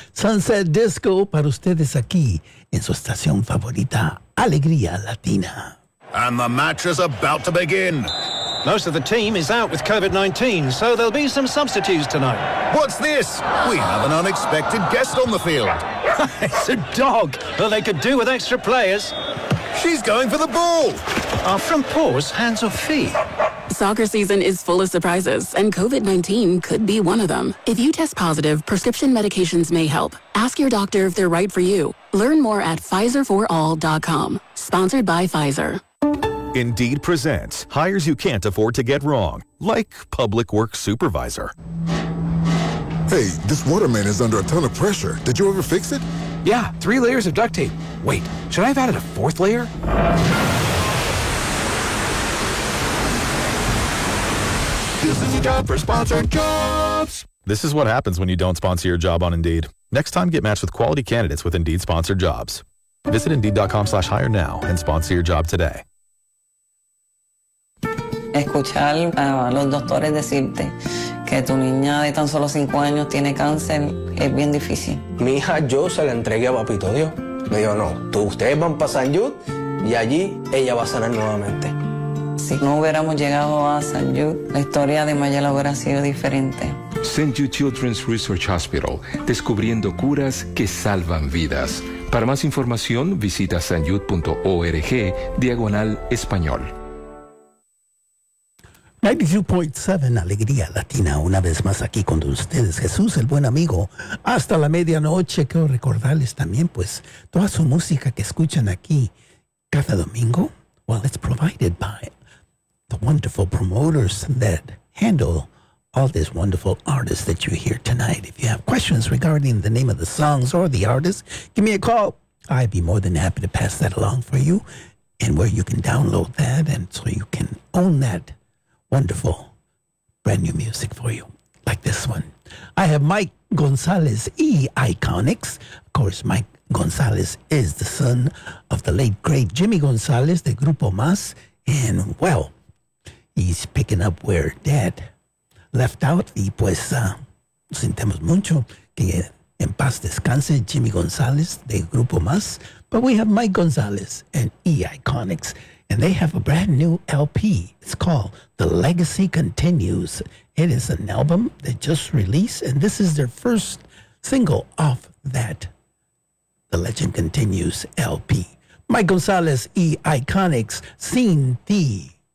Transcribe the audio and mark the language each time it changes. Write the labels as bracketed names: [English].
[Spanish] Sunset Disco para ustedes aquí en su estación favorita, Alegría Latina. [English] And the match is about to begin. Most of the team is out with COVID-19, so there'll be some substitutes tonight. What's this? We have an unexpected guest on the field. It's a dog, but they could do with extra players. She's going for the ball. Are front paws hands or feet? Soccer season is full of surprises, and COVID-19 could be one of them. If you test positive, prescription medications may help. Ask your doctor if they're right for you. Learn more at PfizerForAll.com. Sponsored by Pfizer. Indeed presents hires you can't afford to get wrong, like public works supervisor. Hey, this water main is under a ton of pressure. Did you ever fix it? Yeah, 3 layers of duct tape. Wait, should I have added a 4th layer? This is a job for sponsored jobs. This is what happens when you don't sponsor your job on Indeed. Next time, get matched with quality candidates with Indeed sponsored jobs. Visit Indeed.com/hire now and sponsor your job today. [Spanish] Escuchar a los doctores decirte que tu niña de tan solo 5 años tiene cáncer es bien difícil. Mi hija, yo se la entregué a papito Dios. Me dijo, no, tú, ustedes van a pasar Yud y allí ella va a sanar nuevamente. Si no hubiéramos llegado a San Jude, la historia de Mayela hubiera sido diferente. San Jude Children's Research Hospital, descubriendo curas que salvan vidas. Para más información, visita sanjude.org/español. 92.7 Alegría Latina, una vez más aquí con ustedes. Jesús, el buen amigo, hasta la medianoche. Quiero recordarles también, pues, toda su música que escuchan aquí cada domingo. [English] Well, it's provided by the wonderful promoters that handle all these wonderful artists that you hear tonight. If you have questions regarding the name of the songs or the artists, give me a call. I'd be more than happy to pass that along for you and where you can download that and so you can own that wonderful brand new music for you, like this one. I have Mike Gonzalez E. Iconics. Of course, Mike Gonzalez is the son of the late, great Jimmy Gonzalez, the Grupo Mas, and, well, he's picking up where Dad left out. [Spanish] Y pues, sentemos mucho que en paz descanse Jimmy Gonzalez de Grupo Mas. [English] But we have Mike Gonzalez and E Iconics, and they have a brand new LP. It's called The Legacy Continues. It is an album they just released, and this is their first single off that The Legend Continues LP. Mike Gonzalez, E Iconics, Sin Ti.